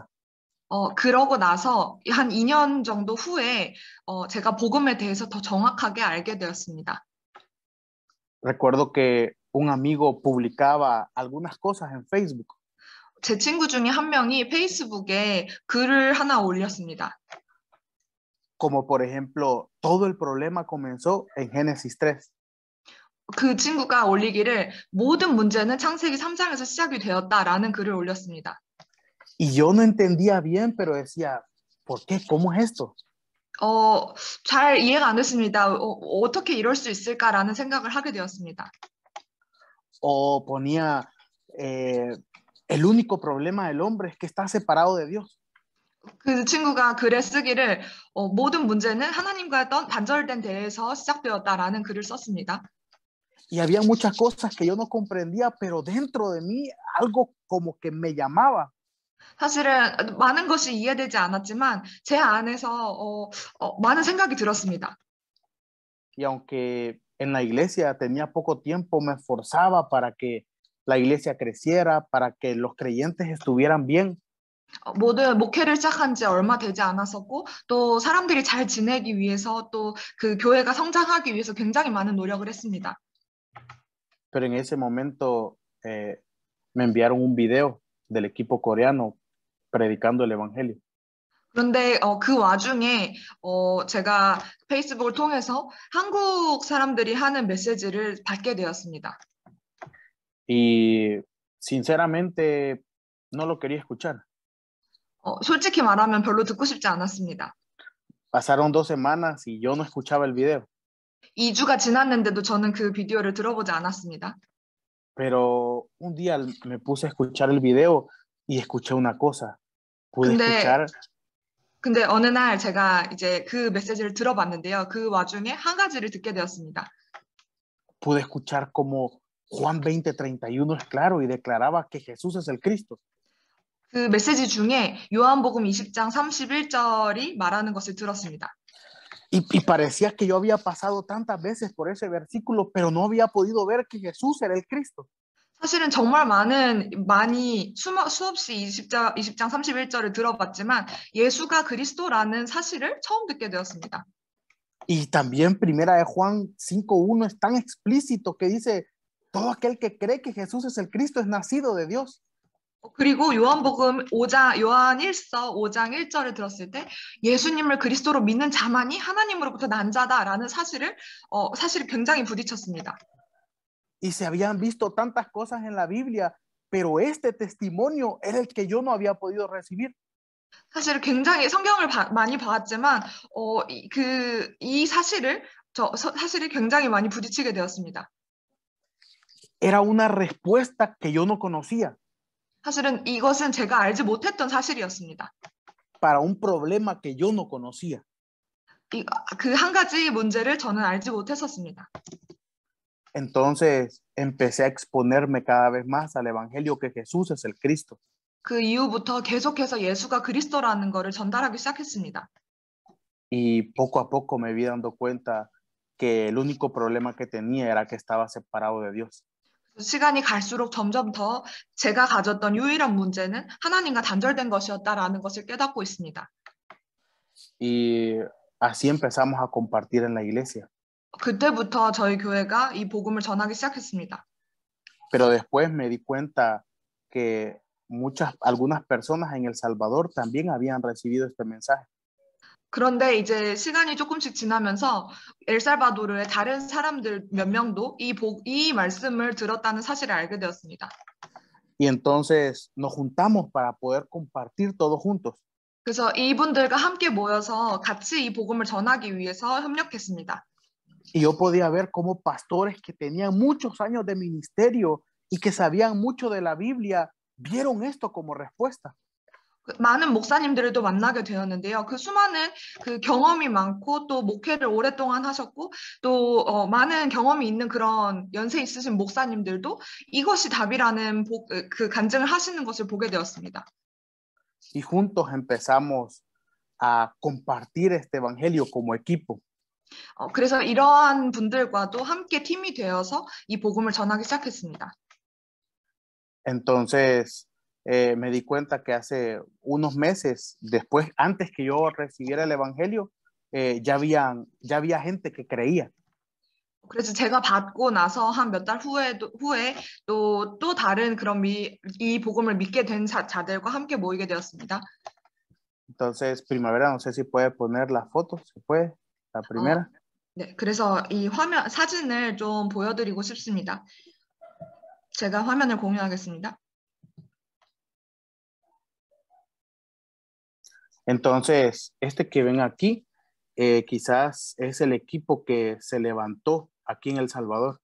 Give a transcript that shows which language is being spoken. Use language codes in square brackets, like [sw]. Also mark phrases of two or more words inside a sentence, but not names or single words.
[ko] 그러고 나서 한 2년 정도 후에 제가 복음에 대해서 더 정확하게 알게 되었습니다. [es] Recuerdo que un amigo publicaba algunas cosas en Facebook. [ko] 제 친구 중에 한 명이 페이스북에 글을 하나 올렸습니다. [es] Como por ejemplo, todo el problema comenzó en Génesis 3. [ko] 그 친구가 올리기를 모든 문제는 창세기 3장에서 시작이 되었다라는 글을 올렸습니다. [es] Y yo no entendía bien, pero decía, ¿por qué? ¿Cómo es esto? [ko] 잘 이해가 안 됐습니다. 어떻게 이럴 수 있을까라는 생각을 하게 되었습니다. [es] O ponía, el único problema del hombre es que está separado de Dios. [ko] 그 친구가 글에 쓰기를 모든 문제는 하나님과 단절된 데에서 시작되었다라는 글을 썼습니다. [es] Y había muchas cosas que yo no comprendía, pero dentro de mí algo como que me llamaba. [ko] 사실은 많은 것이 이해되지 않았지만 제 안에서 많은 생각이 들었습니다. [es] Y aunque en la iglesia tenía poco tiempo, me esforzaba para que la iglesia creciera, para que los creyentes estuvieran bien. [ko] 모든 목회를 시작한 지 얼마 되지 않았었고 또 사람들이 잘 지내기 위해서 또 그 교회가 성장하기 위해서 굉장히 많은 노력을 했습니다. [es] Pero en ese momento me enviaron un video del equipo coreano predicando el evangelio. [ko] 그런데 그 와중에 제가 페이스북을 통해서 한국 사람들이 하는 메시지를 받게 되었습니다. [es] Y sinceramente no lo quería escuchar. [ko] 솔직히 말하면 별로 듣고 싶지 않았습니다. [es] Pasaron 2 semanas y yo no escuchaba el video. [ko] 2주가 지났는데도 저는 그 비디오를 들어보지 않았습니다. [es] Pero un día me puse a escuchar el video y escuché una cosa. Pude escuchar. [ko] 근데 어느 날 제가 이제 그 메시지를 들어봤는데요. 그 와중에 한 가지를 듣게 되었습니다. [es] Pude escuchar como Juan 20:31 es claro y declaraba que Jesús es el Cristo. [ko] 그 메시지 중에 요한복음 20장 31절이 말하는 것을 들었습니다. [es] Y parecía que yo había pasado tantas veces por ese versículo, pero no había podido ver que Jesús era el Cristo. [ko] 사실은 정말 많이 수없이 20장 31절을 들어봤지만 예수가 그리스도라는 사실을 처음 듣게 되었습니다. [es] Y también primera de Juan 5:1 es tan explícito que dice, todo aquel que cree que Jesús es el Cristo es nacido de Dios. [ko] 그리고 요한복음 5장 요한 1서 5장 1절을 들었을 때 예수님을 그리스도로 믿는 자만이 하나님으로부터 난 자다라는 사실을 굉장히 부딪혔습니다. [es] Y se habían visto tantas cosas en la Biblia, pero este testimonio era el que yo no había podido recibir. [ko] 사실 굉장히 성경을 많이 봤지만 이 사실을 굉장히 많이 부딪히게 되었습니다. [es] Era una respuesta que yo no conocía. [ko] 사실은 이것은 제가 알지 못했던 사실이었습니다. [es] Para un problema que yo no conocía. [ko] 그 한 가지 문제를 저는 알지 못했었습니다. [es] Entonces empecé a exponerme cada vez más al evangelio que Jesús es el Cristo. [ko] 그 이후부터 계속해서 예수가 그리스도라는 것을 전달하기 시작했습니다. [es] Y poco a poco me vi dando cuenta que el único problema que tenía era que estaba separado de Dios. [ko] 시간이 갈수록 점점 더 제가 가졌던 유일한 문제는 하나님과 단절된 것이었다라는 것을 깨닫고 있습니다. [es] Y así empezamos a compartir en la iglesia. [ko] 그때부터 저희 교회가 이 복음을 전하기 시작했습니다. [es] Pero después me di cuenta que algunas personas en El Salvador también habían recibido este mensaje. [ko] 그런데 이제 시간이 조금씩 지나면서 엘살바도르의 다른 사람들 몇 명도 이 말씀을 들었다는 사실을 알게 되었습니다. [es] Y entonces nos juntamos para poder compartir todos juntos. [ko] 그래서 이분들과 함께 모여서 같이 이 복음을 전하기 위해서 협력했습니다. [es] Y yo podía ver cómo pastores que tenían muchos años de ministerio y que sabían mucho de la Biblia vieron esto como respuesta. [ko] 많은 목사님들을 또 만나게 되었는데요. 그 수많은 그 경험이 많고 또 목회를 오랫동안 하셨고 또 많은 경험이 있는 그런 연세 있으신 목사님들도 이것이 답이라는 그 간증을 하시는 것을 보게 되었습니다. [es] Y juntos empezamos a compartir este evangelio como equipo. [ko] 그래서 이러한 분들과도 함께 팀이 되어서 이 복음을 전하기 시작했습니다. [es] Entonces me di cuenta que hace unos meses, después, antes que yo recibiera el evangelio, ya había gente que creía. [ko] 그래서 제가 받고 나서 한 몇 달 후에 또 다른 그런 이 복음을 믿게 된 자들과 함께 모이게 되었습니다. [es] Entonces, Primavera, no sé si puede poner la foto, ¿se puede? La primera. [ko] 네, 그래서 이 사진을 좀 보여드리고 싶습니다. 제가 화면을 공유하겠습니다. [es] Entonces, este que ven aquí, quizás es el equipo que se levantó aquí en El Salvador.